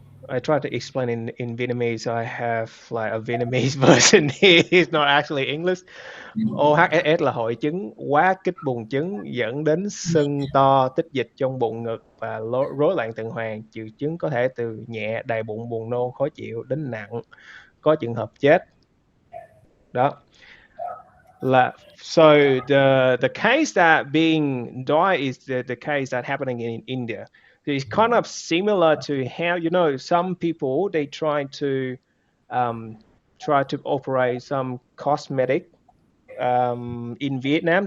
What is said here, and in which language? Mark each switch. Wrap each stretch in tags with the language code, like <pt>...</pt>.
<en>I try to explain in Vietnamese. I have like a Vietnamese version here. It's not actually English.</en> <vi>OHSS là hội chứng quá kích buồng trứng dẫn đến sưng to, tích dịch trong bụng ngực và rối loạn tuần hoàn. Triệu chứng có thể từ nhẹ, đầy bụng, buồn nôn, khó chịu đến nặng, có trường hợp chết. Đó.</vi> <en>So the case that being died is the case that happening in India. So it's kind of similar to how some people they um, try to operate some cosmetic in Vietnam.</en>